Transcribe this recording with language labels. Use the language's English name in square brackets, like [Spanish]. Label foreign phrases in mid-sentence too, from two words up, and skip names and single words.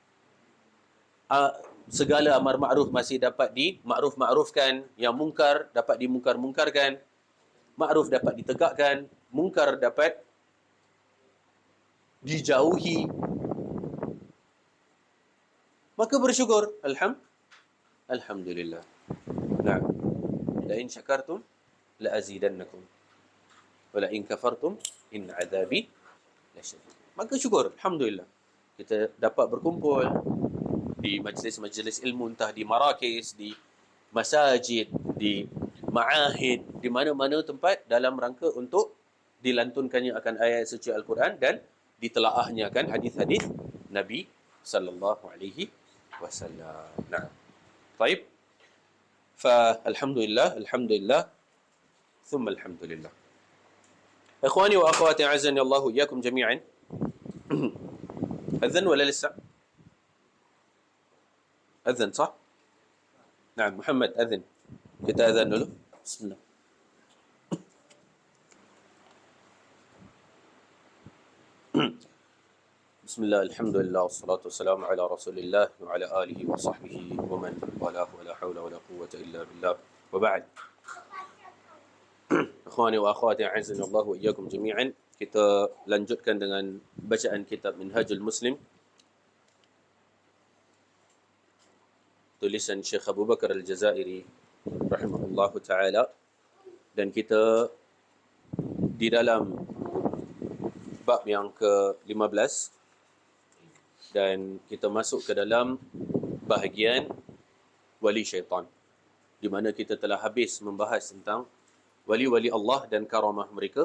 [Indonesian] segala amar ma'ruf masih dapat dimakruf-makrufkan, yang mungkar dapat dimungkar-mungkarkan, ma'ruf dapat ditegakkan, mungkar dapat dijauhi. Maka bersyukur, alhamdulillah. Nah, [Arabic] لئن شكرتم لأزيدنكم ولئن كفرتم إن عذابي لشديد. [Indonesian] Maka syukur, alhamdulillah. Kita dapat berkumpul di majlis-majlis ilmu, entah di marakis, di masajid, di ma'ahid, di mana-mana tempat dalam rangka untuk dilantunkannya akan ayat suci Al-Quran dan ditelaahnya akan hadis-hadis Nabi [Arabic] صلى الله عليه وسلم. [Indonesian] Nah, baik. [Arabic] الحمد لله، الحمد لله، ثم الحمد لله. إخواني وأخواتي أعزني الله إياكم جميعا. أذان ولا لسه? [Indonesian] Azan sah? Nah, Muhammad azan. Kita azan dulu. Bismillah. [Arabic] بسم الله، الحمد لله، والصلاة والسلام على رسول الله وعلى آله وصحبه ومن والاه ولا حول ولا قوة إلا بالله وبعد. إخواني وأخواتي أعزني الله وإياكم جميعا. [Indonesian] Kita lanjutkan dengan bacaan kitab Minhajul Muslim, tulisan Syekh Abu Bakar Al-Jazairi [Arabic] رحمه الله تعالى, [Indonesian] dan kita di dalam bab yang ke-15 dan kita masuk ke dalam bahagian wali syaitan, di mana kita telah habis membahas tentang wali-wali Allah dan karamah mereka.